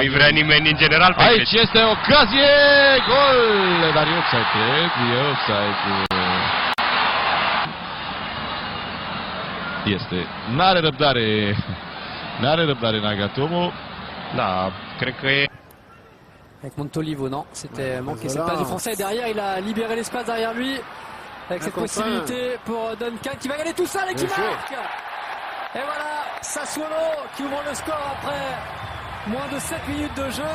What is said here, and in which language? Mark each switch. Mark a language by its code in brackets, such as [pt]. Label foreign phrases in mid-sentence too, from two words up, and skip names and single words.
[ro] Nu-i vrea nimeni în general pe aici greci. Este ocazie! Gol! Dar e offside, cred. E offside. Este. N-are răbdare. N-are răbdare Nagatomo. Da, cred că e... [fr] Avec Montolivo, non, c'était manqué cette passe du français. Et derrière, il a libéré l'espace derrière lui. Avec cette possibilité pour Duncan qui va gagner tout ça et qui marque. Et voilà, Sassuolo qui ouvre le score après moins de 7 minutes de jeu.